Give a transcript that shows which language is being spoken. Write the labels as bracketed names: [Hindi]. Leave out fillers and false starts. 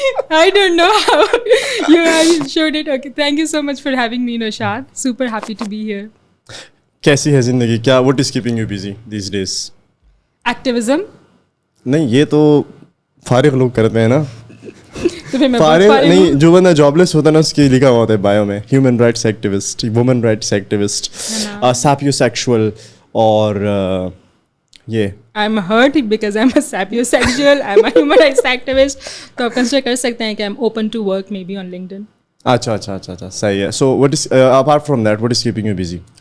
[English] I don't know how you showed it. Okay, thank you so much for having me, Noshad. Super happy to be here. [Urdu] کیسی ہے زندگی؟ کیا [English] what is keeping you busy these days? Activism. [Urdu] نہیں، یہ تو فارغ لوگ کرتے ہیں نا. تو پھر میں فارغ نہیں، جو بندہ جاب لیس ہوتا ہے نا اس کی لکھا ہوا ہوتا ہے بایو میں human rights activist, women rights activist, ساپیوسیکشول اور یہ [English] I'm hurt because I'm a sapiosexual, I'm a human rights activist. [Urdu] تو آپ کنسیڈر کر سکتے ہیں کہ [English] I'm open to work maybe on LinkedIn. [Urdu] اچھا صحیح ہے. [English] So what is apart from that, what is keeping you busy?